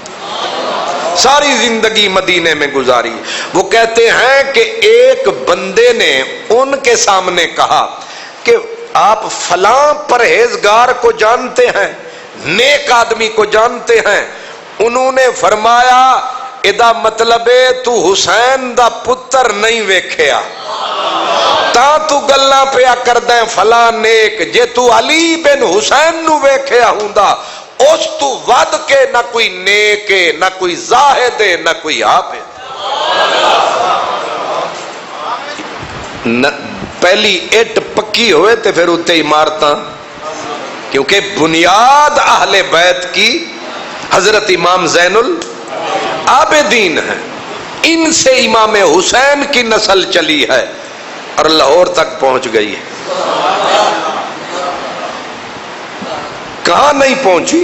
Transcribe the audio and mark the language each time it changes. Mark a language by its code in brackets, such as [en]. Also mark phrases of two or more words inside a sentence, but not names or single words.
[ur] ساری زندگی مدینے میں گزاری. وہ کہتے ہیں کہ ایک بندے نے ان کے سامنے کہا کہ آپ فلاں پرہیزگار کو جانتے ہیں، نیک آدمی کو جانتے ہیں؟ انہوں نے فرمایا [pa] ادا مطلب تو حسین دا پتر نہیں ویکھیا تا تو گلاں پیا کردیں فلاں نیک، جے تو علی بن حسین نو ویکھیا ہوندا اس تو ود کے نہ کوئی نیک ہے، نہ کوئی زاہد ہے، نہ کوئی حافظ. پہلی اٹ پکی ہوئے تے پھر اتے عمارتاں، [ur] کیونکہ بنیاد اہل بیت کی حضرت امام زین العابدین ہیں. ان سے امام حسین کی نسل چلی ہے اور لاہور تک پہنچ گئی ہے. کہاں نہیں پہنچی؟